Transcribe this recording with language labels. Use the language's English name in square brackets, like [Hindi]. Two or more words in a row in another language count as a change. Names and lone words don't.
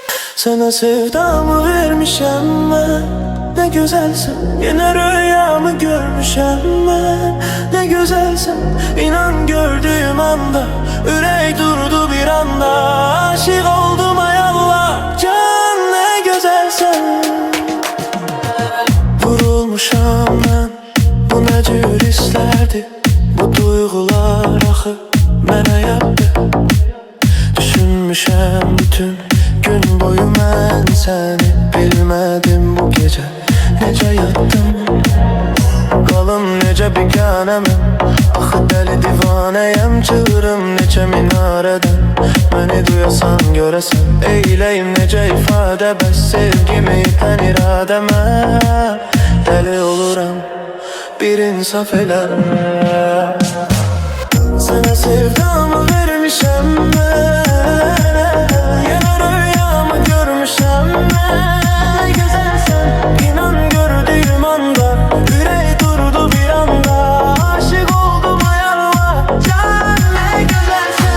[Turkish] Sana sevdamı vermişem ben. Ne güzelsin, yine rüyamı görmüşem ben. Ne güzelsin, inan gördüğüm anda ürek durdu bir anda. Aşık oldum ay Allah, can ne güzelsin. Vurulmuşam ben, bu ne cür hislerdi. [Azerbaijani] Bu duygular axı mənə yaptı. Düşünmüşəm bütün gün boyu mən səni. Bilmədim bu gecə necə yatdım. Qalım necə biganəməm, axı dəli divanəyəm. Çığırım neçə minarədən, məni duyasan görəsən. Eyləyim necə ifadə, bəs sevgimi itən iradəmə. Dəli oluram, bir insaf elə. [Turkish] Sana sevdamı vermişem ben. Yine rüyamı görmüşem ben. Ne güzelsen, inan gördüğüm anda ürek durdu bir anda. Aşık oldum ay Allah, can ne güzelsen.